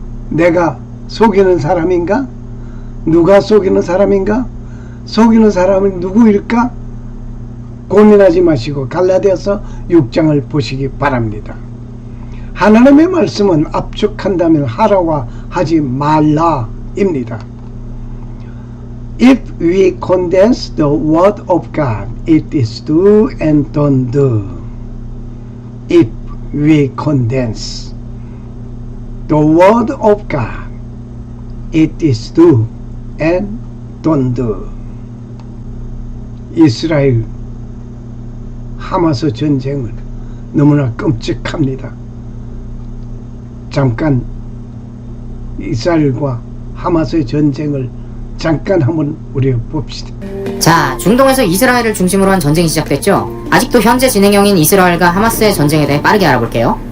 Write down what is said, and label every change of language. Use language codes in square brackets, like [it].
[ko] 내가 속이는 사람인가? 누가 속이는 사람인가? 속이는 사람은 누구일까? 고민하지 마시고 갈라디아서 6장을 보시기 바랍니다. 하나님의 말씀은 압축한다면 하라와 하지 말라입니다. [en] If we condense the word of God, it is do and don't do. If we condense the word of God, it is do and don't do. [ko] 이스라엘 하마스 전쟁은 너무나 끔찍합니다. 잠깐 이스라엘과 하마스의 전쟁을 잠깐 한번 우리 봅시다. 자, 중동에서 이스라엘을 중심으로 한 전쟁이 시작됐죠. 아직도 현재 진행형인 이스라엘과 하마스의 전쟁에 대해 빠르게 알아볼게요.